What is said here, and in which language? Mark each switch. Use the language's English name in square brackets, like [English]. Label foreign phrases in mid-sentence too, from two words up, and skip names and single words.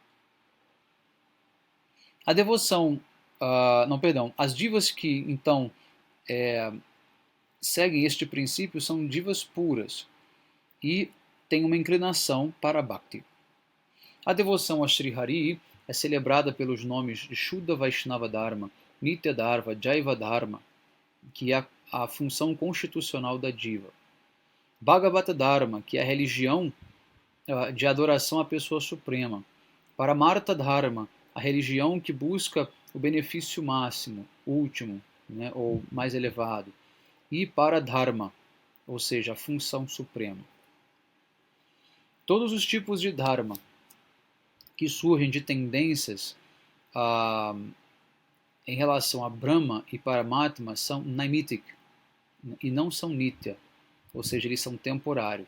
[Portuguese] A devoção, não, perdão, as divas que então seguem este princípio são divas puras e têm uma inclinação para a Bhakti. A devoção a Sri Hari é celebrada pelos nomes de [Sanskrit] Shuddha Vaishnava Dharma, Nitya Dharma, Jaiva Dharma, [Portuguese] que é a função constitucional da diva. [Sanskrit] Bhagavata Dharma, [Portuguese] que é a religião de adoração à pessoa suprema. [Sanskrit] Paramartha Dharma, [Portuguese] a religião que busca o benefício máximo, último, né, ou mais elevado. E Paradharma, ou seja, a função suprema. Todos os tipos de Dharma que surgem de tendências em relação a Brahma e Paramatma são Naimitic e não são Nitya, ou seja, eles são temporários.